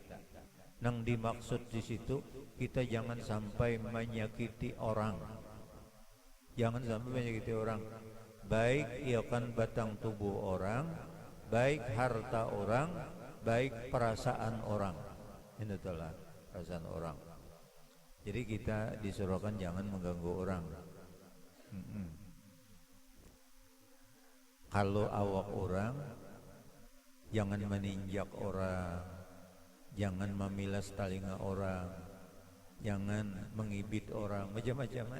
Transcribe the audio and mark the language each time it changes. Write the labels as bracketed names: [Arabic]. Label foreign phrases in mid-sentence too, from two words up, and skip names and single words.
[Indonesian] Nang dimaksud di situ kita jangan sampai menyakiti orang. Jangan sampai menyakiti orang. Baik ia kan batang tubuh orang, baik harta orang, baik perasaan orang. Ini adalah perasaan orang. Jadi kita disuruhkan jangan mengganggu orang. Kalau awak orang, jangan meninjak orang, jangan memilas telinga orang, jangan mengibit orang, macam-macam.